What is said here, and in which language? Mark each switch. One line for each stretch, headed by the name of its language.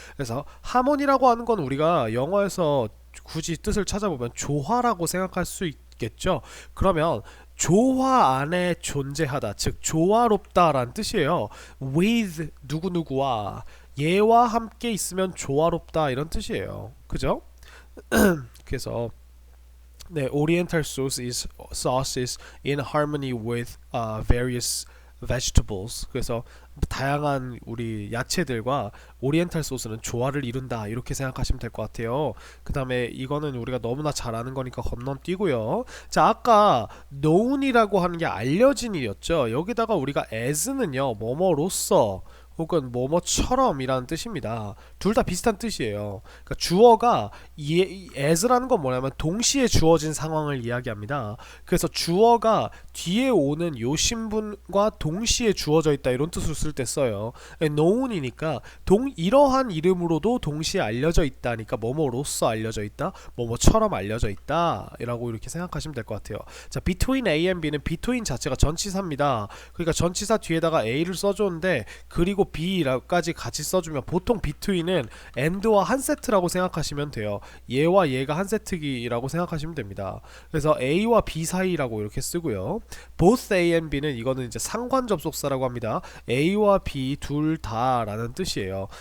Korean: 그래서 하모니라고 하는 건 우리가 영어에서 굳이 뜻을 찾아보면 조화라고 생각할 수 있겠죠. 그러면 조화 안에 존재하다, 즉 조화롭다라는 뜻이에요. with 누구누구와 얘와 함께 있으면 조화롭다 이런 뜻이에요. 그죠? 그래서 네,
English: Oriental sauce is in harmony with various vegetables.
Korean: 그래서 다양한 우리 야채들과 오리엔탈 소스는 조화를 이룬다 이렇게 생각하시면 될 것 같아요. 그 다음에 이거는 우리가 너무나 잘 아는 거니까 건너뛰고요. 자, 아까 known이라고 하는 게 알려진이었죠. 여기다가 우리가 as는요 뭐뭐로써 혹은 뭐뭐처럼 이라는 뜻입니다. 둘 다 비슷한 뜻이에요. 그러니까 주어가 as라는 건 뭐냐면 동시에 주어진 상황을 이야기합니다. 그래서 주어가 뒤에 오는 요 신분과 동시에 주어져 있다 이런 뜻을 쓸 때 써요. known이니까 이러한 이름으로도 동시에 알려져 있다니까 뭐뭐로써 알려져 있다, 뭐뭐처럼 알려져 있다 라고 이렇게 생각하시면 될 것 같아요. 자, between A and B는 between 자체가 전치사입니다. 그러니까 전치사 뒤에다가 A를 써줬는데 그리고 B까지 같이 써주면 보통 between은 and와 한 세트라고 생각하시면 돼요. 얘와 얘가 한 세트기라고 생각하시면 됩니다. 그래서 A와 B 사이라고 이렇게 쓰고요. both A and B는 이거는 이제 상관 접속사라고 합니다. A와 B 둘 다라는 뜻이에요.